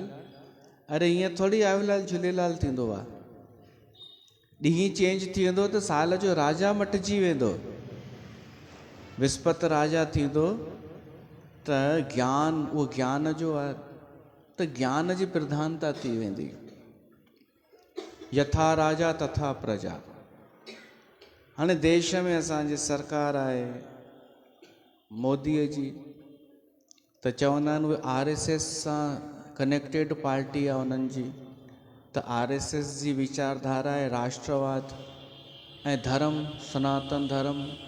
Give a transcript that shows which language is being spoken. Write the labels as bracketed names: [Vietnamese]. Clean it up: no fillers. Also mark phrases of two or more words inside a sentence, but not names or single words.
[Sindhi] अरे ईअं थोरी आयोलाल झूलेलाल थींदो आहे, ॾींहुं चेंज थी वेंदो त साल जो राजा मटिजी वेंदो। विस्पति राजा थींदो त ज्ञान, उहो ज्ञान जो आहे त ज्ञान जी प्रधानता थी वेंदी। [Sanskrit] यथा राजा तथा प्रजा। [Sindhi] हाणे देश में असांजी सरकार आहे मोदीअ जी, त चवंदा आहिनि उहे RSS सां कनेक्टेड पार्टी आहे उन्हनि जी, त RSS जी वीचारधारा आहे राष्ट्रवाद ऐं धर्म, सनातन धर्म।